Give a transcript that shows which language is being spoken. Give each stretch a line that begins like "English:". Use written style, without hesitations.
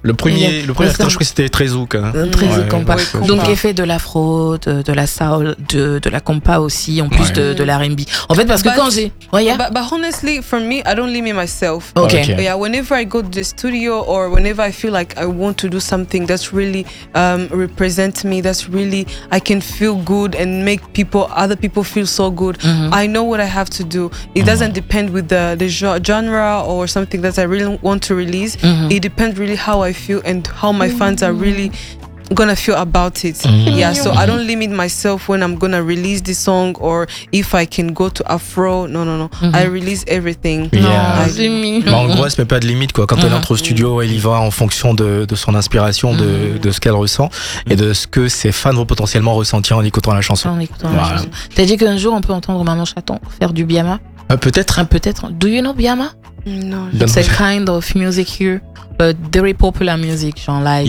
French: Le premier extrait, je crois que c'était Trezouk. Compa. Donc, effet de l'afro, de la soul, de la compa aussi, en plus de l'R&B. En fait, parce que quand j'ai.
English: But honestly, for me, I don't limit myself. Okay. Okay. Yeah, whenever I go to the studio or whenever I feel like I want to do something that's really represent me, that's really. I can feel good and make other people feel so good. Mm-hmm. I know what I have to do. It doesn't depend with the genre. Or something that I really want to release, it depends really how I feel and how my fans are really gonna feel about it. I don't limit myself when I'm gonna release this song or if I can go to Afro. No. I release everything.
French: Mais en gros, elle se met pas de limite, quoi. Quand elle entre au studio, elle y va en fonction de son inspiration, de ce qu'elle ressent et de ce que ses fans vont potentiellement ressentir en écoutant la chanson. T'as dit qu'un jour on peut entendre Maman Chaton faire du Biama? Peut-être.
English: Do you know Biama? No. It's a kind of music here, but very popular music, genre